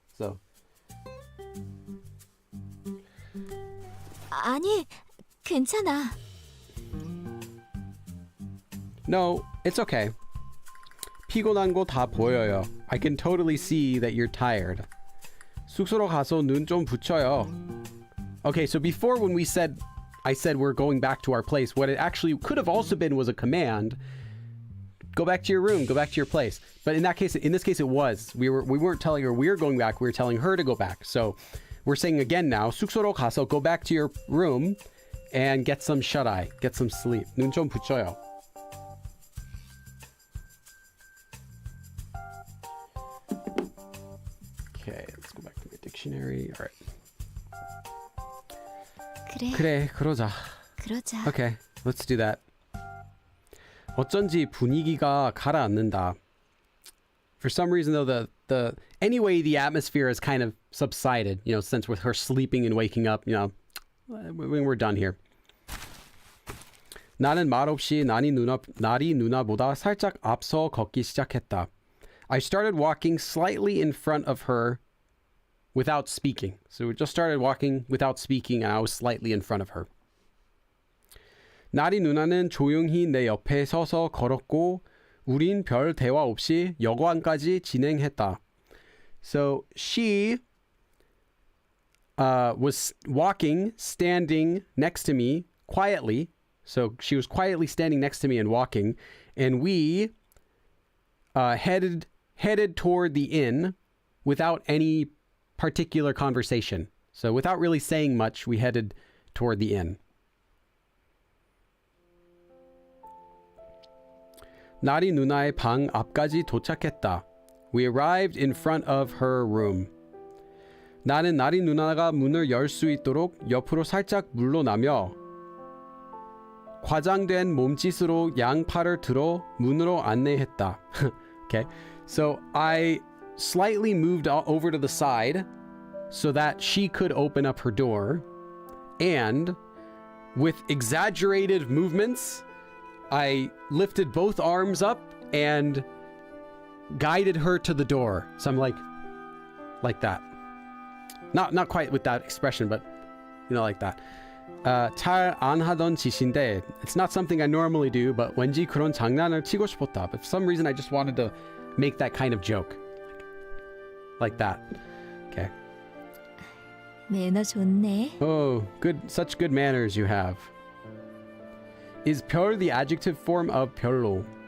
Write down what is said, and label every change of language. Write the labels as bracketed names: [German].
[English] So. [Korean] 아니, 괜찮아. [English] No, it's okay. [Korean] 피곤한 거 다 보여요. [English] I can totally see that you're tired. [Korean] 숙소로 가서 눈 좀 붙여요. [English] Okay, so before when I said we're going back to our place, what it actually could have also been was a command. Go back to your room, go back to your place. But in this case it was. We weren't telling her we're going back, we were telling her to go back. So we're saying again now, [Korean] 숙소로 가서 [English] go back to your room and get some shut-eye, get some sleep. [Korean] 눈 좀 붙여요. [English] Okay, let's go back to the dictionary. All right. [Korean] 그래, 그러자. 그러자. [English] Okay, let's do that. [Korean] 어쩐지 분위기가 가라앉는다. [English] For some reason though, anyway, the atmosphere has kind of subsided, you know, since with her sleeping and waking up, you know, when we're done here. [Korean] 나는 말없이 날이 누나보다 살짝 앞서 걷기 시작했다. [English] I started walking slightly in front of her without speaking. So we just started walking without speaking and I was slightly in front of her. [Korean] 나리 누나는 조용히 내 옆에 서서 걸었고 우린 별 대화 없이 여관까지 진행했다. [English] So she was walking, standing next to me quietly. So she was quietly standing next to me and walking, and we headed toward the inn without any particular conversation. So without really saying much, we headed toward the inn. [Korean] 나리 누나의 방 앞까지 도착했다. [English] We arrived in front of her room. [Korean] 나는 나리 누나가 문을 열 수 있도록 옆으로 살짝 물러나며 과장된 몸짓으로 양팔을 들어 문으로 안내했다. [English] Okay, so I slightly moved over to the side so that she could open up her door, and with exaggerated movements, I lifted both arms up and guided her to the door. So I'm like that. Not quite with that expression, but you know, like that. [Korean] 잘 안 하던 짓인데 [English] it's not something I normally do, but [Korean] 왠지 그런 장난을 치고 싶었다. [English] But for some reason I just wanted to make that kind of joke. Like that. Okay. [Korean] 매너 좋네. [English] Oh, such good manners you have. Is 별 the adjective form of 별로?